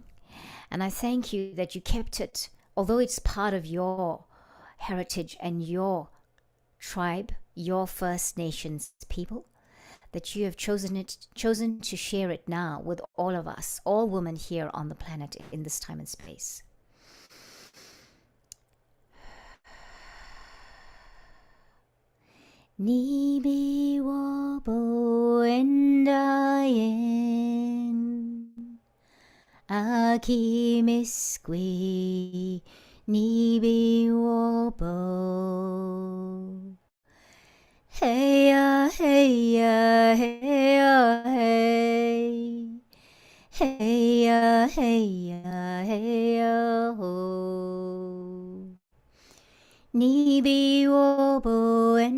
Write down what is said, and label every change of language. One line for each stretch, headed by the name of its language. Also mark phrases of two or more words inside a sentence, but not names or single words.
English: And I thank you that you kept it, although it's part of your heritage and your tribe, your First Nations people, that you have chosen to share it now with all of us, all women here on the planet in this time and space.
Ojibwa: Nibi wabo endayen Aki miskwi Nibi wabo Heya heya heya hey Heya heya heya ho Nibi wobo